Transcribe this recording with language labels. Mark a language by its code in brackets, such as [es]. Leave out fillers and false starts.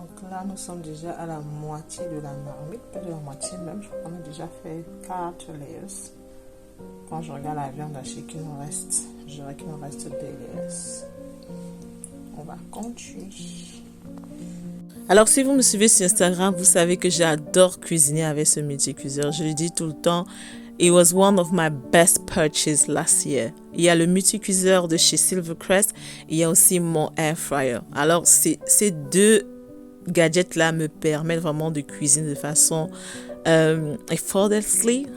[fr] Là, nous sommes déjà à la moitié de la marmite, pas de la moitié même, je crois qu'on a déjà fait 4 layers. Quand je regarde la viande hachée qu'il nous reste, je dirais qu'il nous reste 2 layers. On va continuer. Alors, si vous me suivez sur Instagram, vous savez que j'adore cuisiner avec ce multicuiseur. Je le dis tout le temps. [en] It was one of my best purchases last year. [fr] Il y a le multicuiseur de chez Silvercrest. Il y a aussi mon air fryer. Alors, ces deux gadgets là me permettent vraiment de cuisiner de façon effortlessly.